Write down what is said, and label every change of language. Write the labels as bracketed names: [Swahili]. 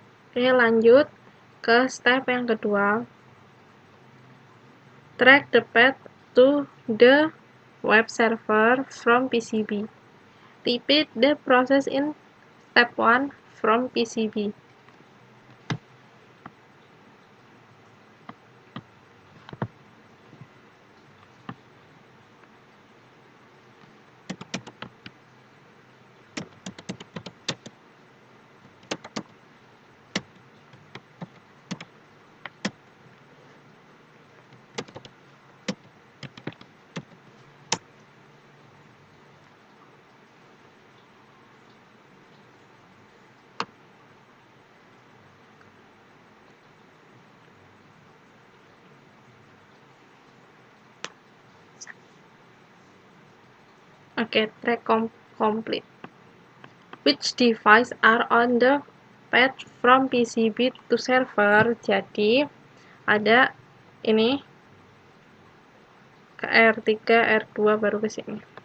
[Indonesian] Oke, lanjut ke step yang kedua. [English] Track the path to the web server from PCB. Repeat the process in step 1 from PCB. Oke, track complete. Which device are on the path from PCB to server? [Indonesian] Jadi ada ini ke R3, R2 baru ke sini.